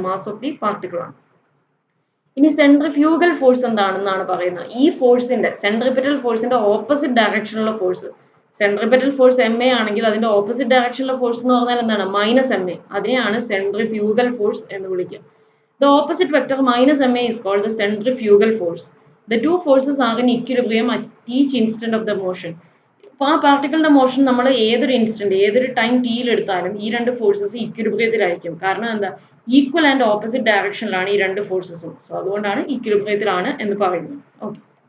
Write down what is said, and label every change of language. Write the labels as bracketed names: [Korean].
[Malayalam] Mass of the particle ആണ്. ഇനി centrifugal force എന്താണെന്നാണ് പറയുന്നത്. ഈ ഫോഴ്സിന്റെ സെൻട്രിപെറ്റൽ ഫോഴ്സിന്റെ opposite ഡയറക്ഷനിലുള്ള force. Centripetal force M A ആണെങ്കിൽ അതിന്റെ ഓപ്പോസിറ്റ് ഡയറക്ഷനിലുള്ള ഫോഴ്സ് എന്ന് പറഞ്ഞാൽ എന്താണ്? Minus M A. അതിനെയാണ് സെൻട്രിഫ്യൂഗൽ ഫോഴ്സ് എന്ന് വിളിക്കുക. [English] The opposite vector minus M A is called the centrifugal force. The two forces are in equilibrium at each instant of the motion. [Malayalam] അപ്പോൾ ആ പാർട്ടിക്കിളിന്റെ മോഷൻ നമ്മൾ ഏതൊരു ഇൻസ്റ്റന്റ്, ഏതൊരു ടൈം ടിയിൽ എടുത്താലും ഈ രണ്ട് ഫോഴ്സസ് ഇക്വിലിബ്രിയത്തിലായിരിക്കും. കാരണം എന്താ? ഈക്വൽ ആൻഡ് ഓപ്പോസിറ്റ് ഡയറക്ഷനിലാണ് ഈ രണ്ട് ഫോഴ്സസും. സോ അതുകൊണ്ടാണ് ഇക്വിലിബ്രിയത്തിലാണ് എന്ന് പറയുന്നത്. ഓക്കെ,